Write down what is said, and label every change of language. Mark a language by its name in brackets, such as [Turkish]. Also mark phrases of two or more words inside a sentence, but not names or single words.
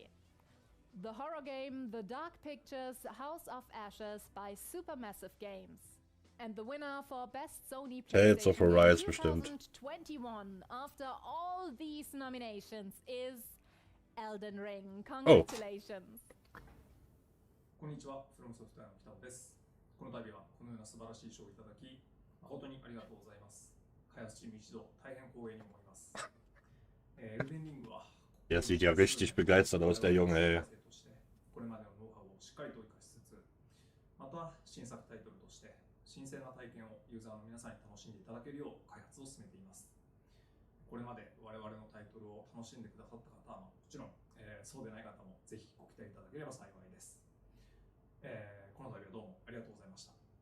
[English] The horror game The Dark Pictures House of Ashes by Supermassive Games. And the winner for Best Sony Tales of PlayStation Arise Game [German] bestimmt. [English] 2021 after all these nominations is Elden Ring. Oh. Congratulations. [Japanese] こんにちは、フロムソフトウェアの北尾です。この度はこのような素晴らしい賞をいただき、誠にありがとうございます。開発チーム一同大変光栄に思います。 [German] Der sieht ja richtig begeistert aus, der Junge, ey. [Japanese] これまでのノウハウをしっかりと活かしつつ、また新作タイトルとして新鮮な体験をユーザーの皆さんに楽しんでいただけるよう開発を進めています。これまで我々のタイトルを楽しんでくださった方はもちろん、そうでない方もぜひご期待いただければ幸いです。この度はどうもありがとうございました。